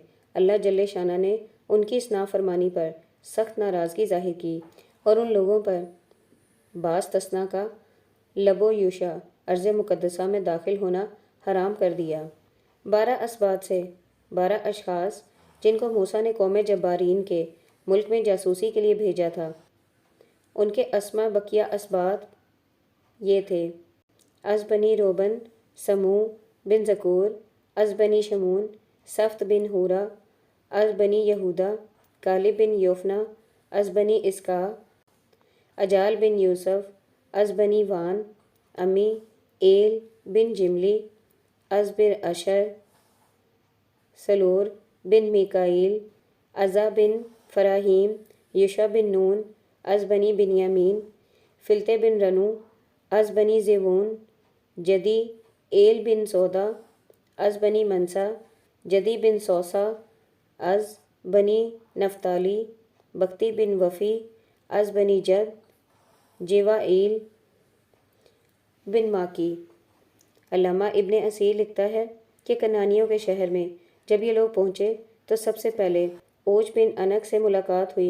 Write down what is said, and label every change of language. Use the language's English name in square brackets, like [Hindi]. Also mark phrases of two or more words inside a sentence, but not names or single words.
[Urdu] اللہ جل شانہ نے ان کی اس نافرمانی پر سخت ناراضگی ظاہر کی اور ان لوگوں پر باستثناء کا لب و یوشع ارض مقدسہ میں داخل ہونا حرام کر دیا۔ 12 اسباط سے 12 اشخاص جن کو موسیٰ نے قوم جبارین کے ملک میں جاسوسی کے لیے بھیجا تھا، ان کے اسماء بقیہ اسباط یہ تھے: از بنی روبن سموع بن ذکور، از بنی شمون صفت بن حورہ، از بنی یہودہ کالب بن یوفنہ، از بنی اسکا اجال بن یوسف، از بنی وان امی ایل بن جملی، از بر اشر سلور بن میکائیل، عزا بن فراہیم، یوشع بن نون، از بنی بنیامین، فلتے بن رنو، از بنی زیبون، جدی ایل بن سودا، از بنی منسا، جدی بن سوسا، از بنی نفتالی، بکتی بن وفی، از بنی جد، جیوائیل بن ماکی۔ علامہ ابن اسیر لکھتا ہے کہ کنعانیوں کے شہر میں جب یہ لوگ پہنچے تو سب سے پہلے اوج بن انک سے ملاقات ہوئی۔